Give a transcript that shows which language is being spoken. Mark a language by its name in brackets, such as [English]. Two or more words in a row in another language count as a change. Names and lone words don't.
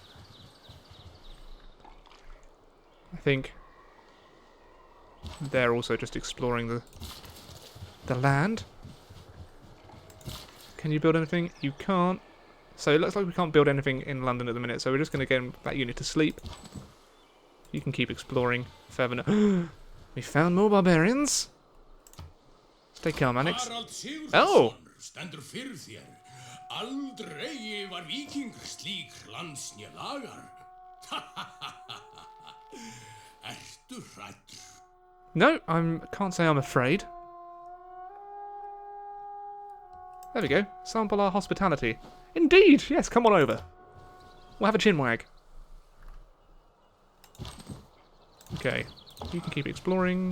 [English] I think they're also just exploring the land. Can you build anything? You can't. So it looks like we can't build anything in London at the minute, so we're just going to get that unit to sleep. You can keep exploring further. We found more barbarians. Stay calm, Annex. Oh! [Icelandic] Stendur fyrir þér. Aldrei var víkingur slík lands né lagar. Ertu hræddur? [English] No, can't say I'm afraid. There we go. Sample our hospitality. Indeed, yes, come on over. We'll have a chinwag. Okay, you can keep exploring.